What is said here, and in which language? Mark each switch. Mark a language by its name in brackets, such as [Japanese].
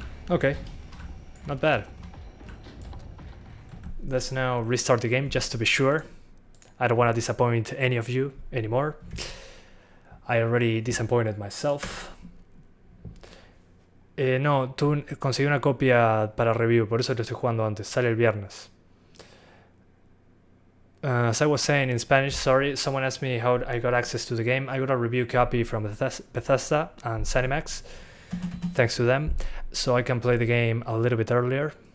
[English] Okay, not bad. Let's now restart the game just to be sure. I don't want to disappoint any of you anymore. I already disappointed myself. [Spanish] No, conseguí una copia para review, por eso lo estoy jugando antes. Sale el viernes. [English] As I was saying in Spanish, sorry, someone asked me how I got access to the game. I got a review copy from Bethesda and Cinemax, thanks to them, so I can play the game a little bit earlier.